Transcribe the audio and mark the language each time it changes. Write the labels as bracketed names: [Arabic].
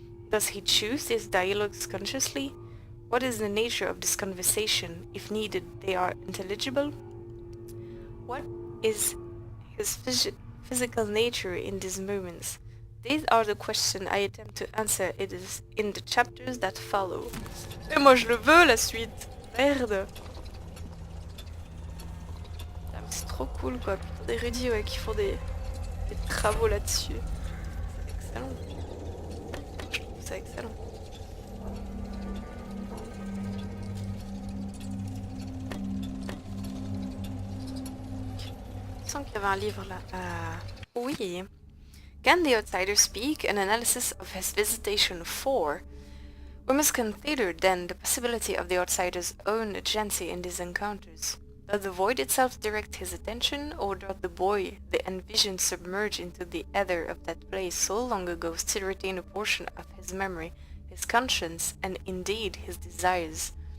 [English] Does he choose these dialogues consciously? What is the nature of this conversation? If needed, they are intelligible? What is his physical nature in these moments? These are the questions I attempt to answer in the chapters that follow. [French] Et moi je le veux la suite. Merde. C'est trop cool quoi. Putain d'érudits ouais, qui font des travaux là-dessus. C'est excellent. Je trouve ça excellent. Je sens qu'il y avait un livre là. [English] Oui. Can the outsider speak? An analysis of his visitation 4. We must consider then the possibility of the outsider's own agency in these encounters. Does the void itself direct his attention, or does the boy, the envisioned submerged into the ether of that place so long ago, still retain a portion of his memory, his conscience, and indeed his desires?